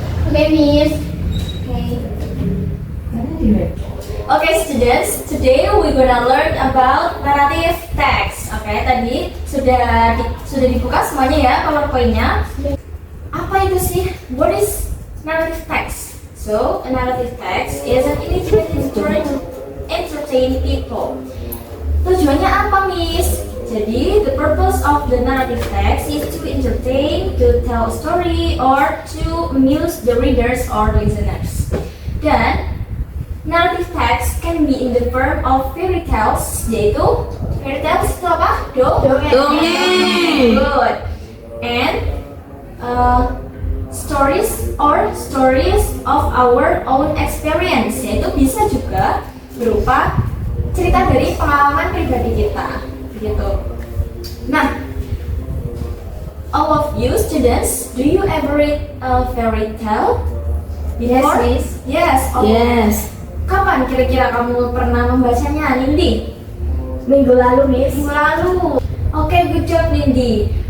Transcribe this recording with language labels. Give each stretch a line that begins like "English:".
English: Okay, Miss. Okay, students, today we gonna learn about narrative text.
Indonesian: Oke, tadi sudah dibuka semuanya ya PowerPoint-nya. Apa itu sih?
English: What is narrative text? So, a narrative text is an initiative to entertain people.
Indonesian: Tujuannya apa, Miss? Jadi,
English: the purpose of the narrative text is to entertain, to tell a story, or to amuse the readers or listeners.
Indonesian: Dan,
English: narrative text can be in the form of fairy tales,
Indonesian: yaitu fairy tales itu apa? Dongeng.
English: Good. And stories or stories of our own experience,
Indonesian: yaitu bisa juga berupa cerita dari pengalaman pribadi kita, gitu.
English: Nah, all of you students, do you ever read a fairy tale? Yes, Before? Miss. Yes. Okay. Yes.
Indonesian: Kapan kira-kira kamu pernah membacanya, Nindi? Minggu lalu, Miss. Minggu lalu. Oke,
English: good job,
Indonesian: Nindi.